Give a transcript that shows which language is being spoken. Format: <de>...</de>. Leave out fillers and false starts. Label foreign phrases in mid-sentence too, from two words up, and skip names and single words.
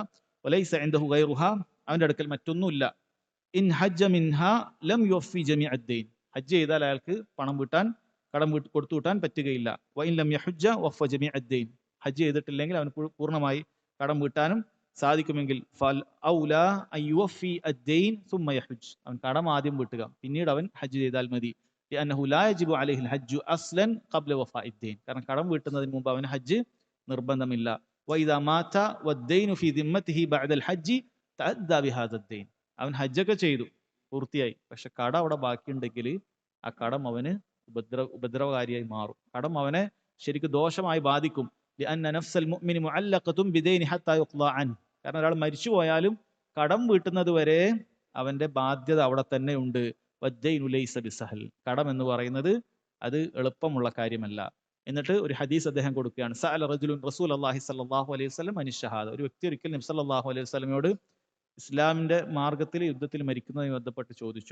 <ar>وليس عنده غيره,</ar> <ml>അവന്റെ അടുക്കൽ മറ്റൊന്നുമില്ല.</ml> <ar>إن حج منها لم يوف جميع الدين,</ar> <ml>ഹജ്ജ് ചെയ്താൽ അയാൾക്ക് പണം വീട്ടാൻ, കടം കൊടുത്തു വീട്ടാൻ പറ്റുകയില്ല.</ml> <ar>وإن لم يحج وفى جميع الدين,</ar> <ml>ഹജ്ജ് ചെയ്തിട്ടില്ലെങ്കിൽ അവന് പൂർണ്ണമായി കടം വീട്ടാനും സാധിക്കുമെങ്കിൽ,</ml> <ar>فالأولى أن يوفي الدين ثم يحج,</ar> <ml>അവൻ കടം ആദ്യം വീട്ടുക, പിന്നീട് അവൻ ഹജ്ജ് ചെയ്താൽ മതി.</ml> <ar>لأنه لا يجب عليه الحج أصلا قبل وفاء الدين,</ar> <ml>കാരണം കടം വീട്ടുന്നതിന് മുമ്പ് അവന് ഹജ്ജ് നിർബന്ധമില്ല.</ml> <ar>وإذا مات والدين في ذمته بعد الحج تأدى بهذا الدين,</ar> <ml>അവൻ ഹജ്ജൊക്കെ ചെയ്തു പൂർത്തിയായി, പക്ഷെ കടം അവിടെ ബാക്കിയുണ്ടെങ്കിൽ ആ കടം അവന് ഉപദ്രവകാരിയായി മാറും, കടം അവനെ ശരിക്കും ദോഷമായി ബാധിക്കും.</ml> <ar>لأن نفس المؤمن معلقة بدين حتى يقضى عنه,</ar> <ml>കാരണം ഒരാൾ മരിച്ചു പോയാലും കടം വീട്ടുന്നത് വരെ അവന്റെ ബാധ്യത അവിടെ തന്നെ ഉണ്ട്.</ml> <ar>والدين ليس بسهل,</ar> <ml>കടം എന്ന് പറയുന്നത് അത് എളുപ്പമുള്ള കാര്യമല്ല. എന്നിട്ട് ഒരു ഹദീസ് അദ്ദേഹം കൊടുക്കുകയാണ്,</ml> <ar>سأل رجل رسول الله صلى الله عليه وسلم عن الشهادة,</ar> <ml>ഒരു വ്യക്തി ഒരിക്കൽ നബി</ml> <ar>صلى الله عليه وسلم</ar> <ml>ഇസ്ലാമിന്റെ മാർഗത്തിൽ യുദ്ധത്തിൽ മരിക്കുന്നതുമായി ബന്ധപ്പെട്ട് ചോദിച്ചു.</ml>